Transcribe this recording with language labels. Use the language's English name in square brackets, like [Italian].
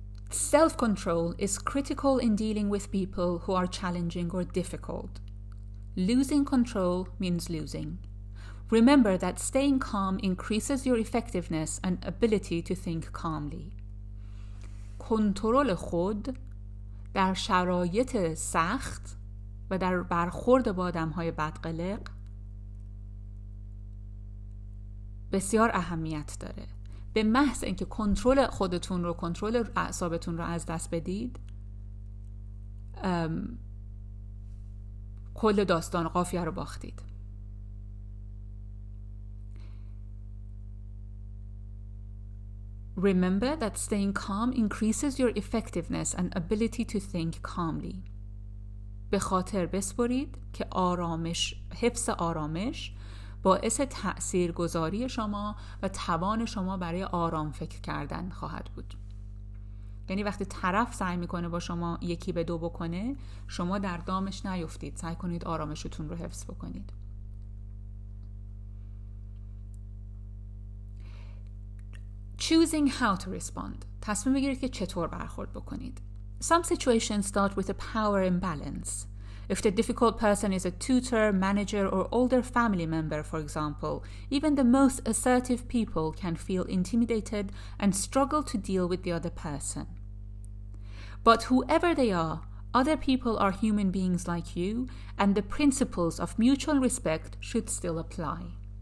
[English] Self-control is critical in dealing with people who are challenging or difficult. Losing control means losing. Remember that staying calm increases your effectiveness and ability to think calmly. [Persian] کنترل خود در شرایط سخت و در برخورد با آدم‌های بدقلق بسیار اهمیت داره. به محض اینکه کنترل خودتون رو، کنترل اعصابتون رو از دست بدید، کل داستان قافیه رو باختید. [English] Remember that staying calm increases your effectiveness and ability to think calmly. [Persian] به خاطر بسپرید که حفظ آرامش باعث تأثیرگذاری شما و توان شما برای آرام فکر کردن خواهد بود. یعنی وقتی طرف سعی میکنه با شما 1-2 بکنه، شما در دامش نیفتید، سعی کنید آرامشتون رو حفظ بکنید. [English] Choosing how to respond. [Persian] تصمیم بگیرید که چطور برخورد بکنید. [English] Some situations start with a power imbalance. If the difficult person is a tutor, manager, or older family member, for example, even the most assertive people can feel intimidated and struggle to deal with the other person. But whoever they are, other people are human beings like you, and the principles of mutual respect should still apply.